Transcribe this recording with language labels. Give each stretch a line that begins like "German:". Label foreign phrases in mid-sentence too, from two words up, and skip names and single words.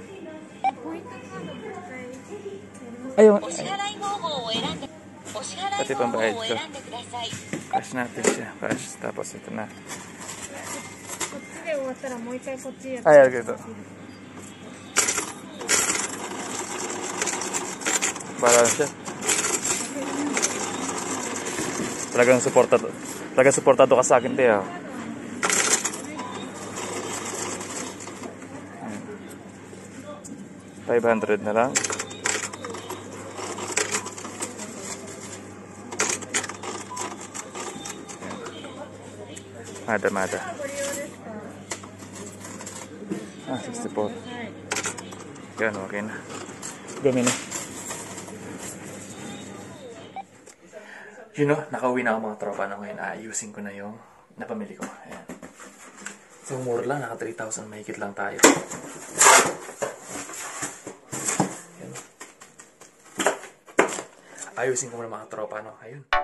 Filipino: Ayun.
Japanese: お支払い方法を選んで、お支払い方法を選んでください。
Filipino: Cash natin siya. Cash. Tapos ito na.
Japanese: こっちで終わったらもう一回こっちやって。
Filipino: Ay, ito. Bahala siya. Talagang supportado ka sa akin, te. 500 na lang.
Japanese: Mada.
Filipino: Ah, 64. Yan, okay na. Gawin na.
English: You know,
Filipino: nakauwi na ako mga tropa na ngayon. Ayusin ko na yung napamili ko. Ayan. So, mura lang. Naka 3,000. Mahigit lang tayo. Ayan. Ayusin ko muna mga tropa, no? Ayun.